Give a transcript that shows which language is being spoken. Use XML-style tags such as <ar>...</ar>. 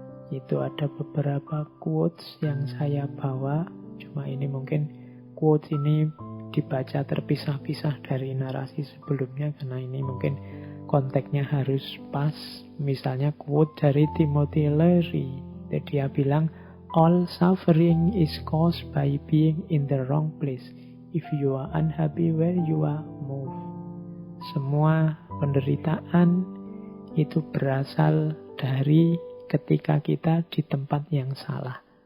<id>Itu ada beberapa quotes yang saya bawa. Cuma ini mungkin quotes ini dibaca terpisah-pisah dari narasi sebelumnya, karena ini mungkin konteksnya harus pas. Misalnya quote dari Timothy Leary. Dia bilang,</id> <en>all suffering is caused by being in the wrong place. If you are unhappy where you are, move.</en> <id>Semua penderitaan itu berasal dari ketika kita di tempat yang salah.</id>